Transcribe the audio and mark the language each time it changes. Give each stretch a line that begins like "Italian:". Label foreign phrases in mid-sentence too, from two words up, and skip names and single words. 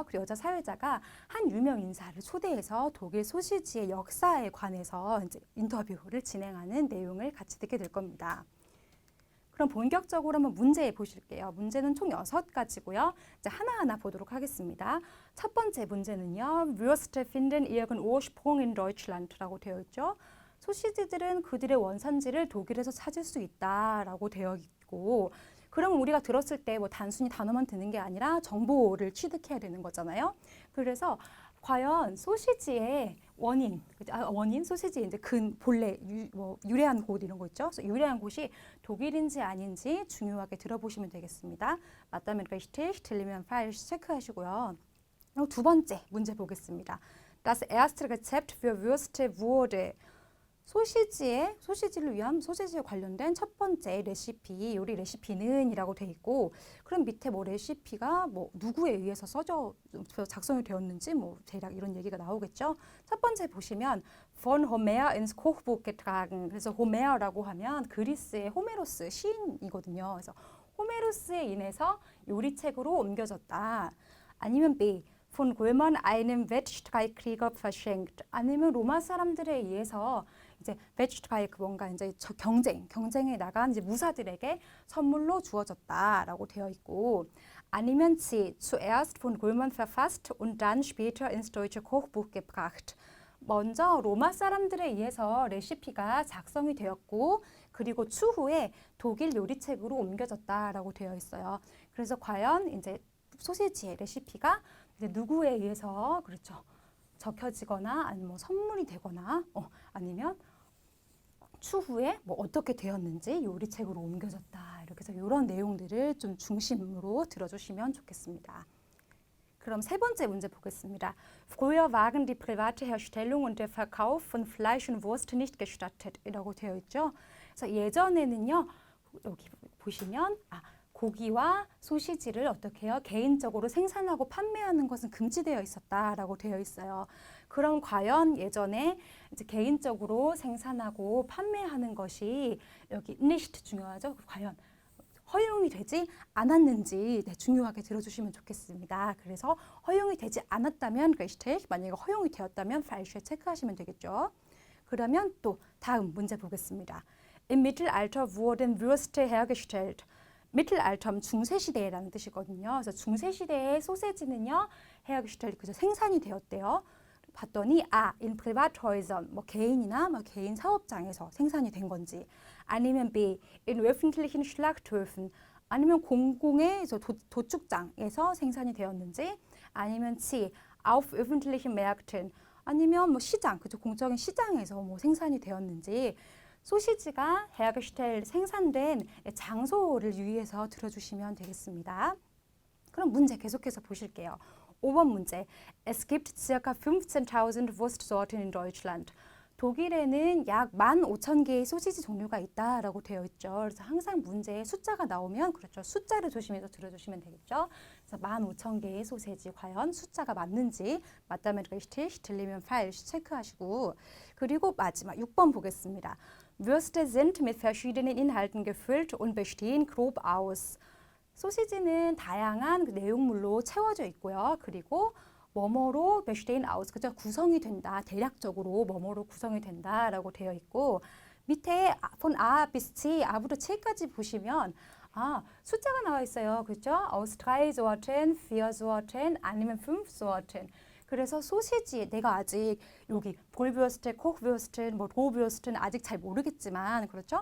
Korean: 그 여자 사회자가 한 유명 인사를 초대해서 독일 소시지의 역사에 관해서 이제 인터뷰를 진행하는 내용을 같이 듣게 될 겁니다. 그럼 본격적으로 한번 문제 보실게요. 문제는 총 6가지고요. 이제 하나하나 보도록 하겠습니다. 첫 번째 문제는요.
German: Würste finden ihren Ursprung in Deutschland라고 되어 있죠.
Korean: 소시지들은 그들의 원산지를 독일에서 찾을 수 있다라고 되어 있고, 그러면 우리가 들었을 때 뭐 단순히 단어만 듣는 게 아니라 정보를 취득해야 되는 거잖아요. 그래서 과연 소시지의 원인, 소시지의 이제 본래 유래한 곳 이런 거 있죠. 그래서 유래한 곳이 독일인지 아닌지 중요하게 들어보시면 되겠습니다. 맞다면 richtig, 틀리면 falsch 체크하시고요. 그리고 두 번째 문제 보겠습니다.
German: Das erste Rezept für Würste wurde
Korean: 소시지를 위한 소시지에 관련된 첫 번째 레시피, 요리 레시피는 이라고 돼 있고, 그럼 밑에 뭐 레시피가 뭐 누구에 의해서 작성이 되었는지 뭐 대략 이런 얘기가 나오겠죠. 첫 번째 보시면
German: von Homer ins Kochbuch getragen.
Korean: 그래서 호메어라고 하면 그리스의 호메로스 시인이거든요. 그래서 호메로스에 인해서 요리책으로 옮겨졌다. 아니면 B.
German: von Römern einem Wettstreitkrieger verschenkt.
Korean: 아니면 로마 사람들에 의해서 이제 Wettstreit 뭔가 이제 경쟁에 나간 이제 무사들에게 선물로 주어졌다라고 되어 있고, 아니면 C.
German: zuerst von Römern verfasst und dann später ins deutsche Kochbuch gebracht.
Korean: 먼저 로마 사람들에 의해서 레시피가 작성이 되었고, 그리고 추후에 독일 요리책으로 옮겨졌다라고 되어 있어요. 그래서 과연 이제 소시지의 레시피가 이제 누구에 의해서 그렇죠 적혀지거나 아니면 뭐 선물이 되거나 아니면 추후에 뭐 어떻게 되었는지 요리책으로 옮겨졌다. 이렇게 해서 이런 내용들을 좀 중심으로 들어주시면 좋겠습니다. 그럼 세 번째 문제 보겠습니다.
German: Früher waren die private Herstellung und der Verkauf von Fleisch und Wurst nicht gestattet.
Korean: 이라고 되어 있죠. 그래서 예전에는요. 여기 보시면 고기와 소시지를 어떻게 해요? 개인적으로 생산하고 판매하는 것은 금지되어 있었다라고 되어 있어요. 그럼 과연 예전에 이제 개인적으로 생산하고 판매하는 것이 여기 nicht 중요하죠. 과연 허용이 되지 않았는지 중요하게 들어주시면 좋겠습니다. 그래서 허용이 되지 않았다면 richtig, 만약에 허용이 되었다면 falsch 체크하시면 되겠죠. 그러면 또 다음 문제 보겠습니다.
German: Im Mittelalter wurden Würste hergestellt.
Korean: 미틀알텀 중세시대라는 뜻이거든요. 그래서 중세시대의 소세지는요, hergestellt, 그죠, 생산이 되었대요. 봤더니
German: in Privathäusern,
Korean: 뭐 개인이나 뭐 개인 사업장에서 생산이 된 건지, 아니면 B,
German: in öffentlichen Schlachthöfen,
Korean: 아니면 공공의 도축장에서 생산이 되었는지, 아니면 C,
German: auf öffentlichen Märkten,
Korean: 아니면 뭐 시장, 그죠, 공적인 시장에서 뭐 생산이 되었는지. 소시지가 hergestellt, 생산된 장소를 유의해서 들어주시면 되겠습니다. 그럼 문제 계속해서 보실게요. 5번 문제.
German: Es gibt ca. 15.000 Wurstsorten in Deutschland.
Korean: 독일에는 약 15,000개의 소시지 종류가 있다라고 되어 있죠. 그래서 항상 문제에 숫자가 나오면 그렇죠. 숫자를 조심해서 들어주시면 되겠죠. 그래서 15,000개의 소시지 과연 숫자가 맞는지, 맞다면 richtig, 틀리면 falsch 체크하시고, 그리고 마지막 6번 보겠습니다.
German: Würste sind mit verschiedenen Inhalten gefüllt und bestehen grob aus.
Korean: 소시지는 다양한 내용물로 채워져 있고요. 그리고 뭐뭐로
German: bestehen aus,
Korean: 그죠? 구성이 된다. 대략적으로 뭐뭐로 구성이 된다라고 되어 있고, 밑에
German: von A bis C,
Korean: A부터 C까지 보시면 숫자가 나와 있어요. 그죠?
German: aus 3 Sorten, 4 Sorten,
Korean: 아니면 5 Sorten. 그래서 소시지, 내가 아직 여기 볼뷰스트, 콕뷰스트, 뭐 로뷰스트는 아직 잘 모르겠지만, 그렇죠?